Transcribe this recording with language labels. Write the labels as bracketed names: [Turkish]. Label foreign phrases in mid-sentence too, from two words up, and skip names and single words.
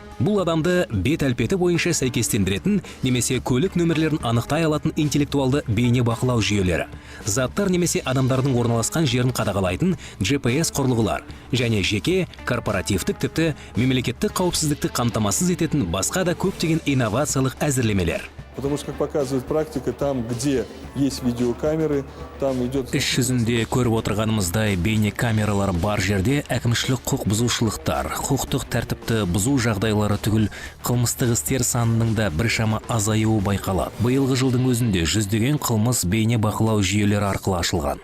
[Kazakh] Бұл адамды бет әлпеті бойынша сәйкестендіретін немесе көлік нөмірлерін анықтай алатын интеллектуалды бейне бақылау жүйелері, заттар немесе адамдардың орналасқан жерін қадағалайтын GPS құрылғылар және жеке, корпоративтік тіпті мемлекеттік қауіпсіздікті қамтамасыз ететін басқа да көптеген инновациялық әзірлемелер. [Russian] Потому что, как показывает практика, там, где есть видеокамеры, там идет... [Kazakh] Іс жүзінде көріп отырғанымыздай бейне камералар бар жерде әкімшілік құқық бұзушылықтар, құқықтық тәртіпті бұзу жағдайлары түгіл қылмыстық істер санының да біршама азаюы байқалады. Биылғы жылдың өзінде жүздеген қылмыс бейне бақылау жүйелері арқылы ашылған.